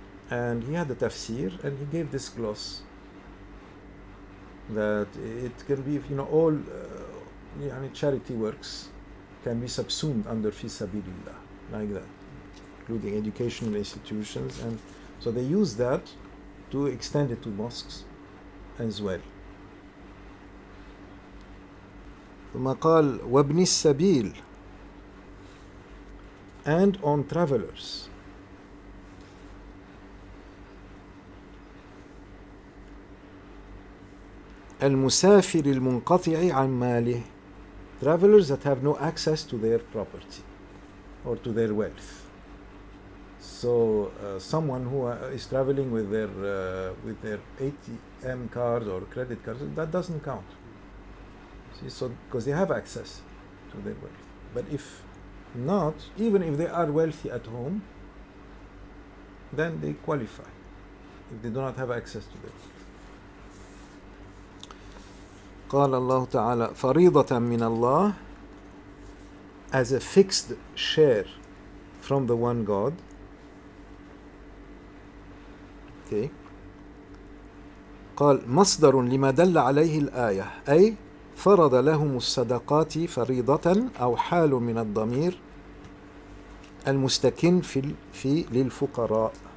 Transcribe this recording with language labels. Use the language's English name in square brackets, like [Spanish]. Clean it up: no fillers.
[English] And he had a tafsir, and he gave this gloss that it can be, all charity works can be subsumed under fi sabilillah, like that, including educational institutions. And so they use that to extend it to mosques as well. [Arabic] ثم قال وابن السبيل, [English] and on travelers. [Arabic] المسافر المنقطع عن ماله, [English] travelers that have no access to their property or to their wealth. So someone who is traveling with their ATM card or credit card, that doesn't count. See, so because they have access to their wealth. But if not, even if they are wealthy at home, then they qualify if they do not have access to their wealth. [Arabic] قال الله تعالى فريضة من الله, [English] as a fixed share from the one God. Okay. [Arabic] قال مصدر لما دل عليه الآية, أي فرض لهم الصدقات فريضة أو حال من الضمير المستكن في للفقراء.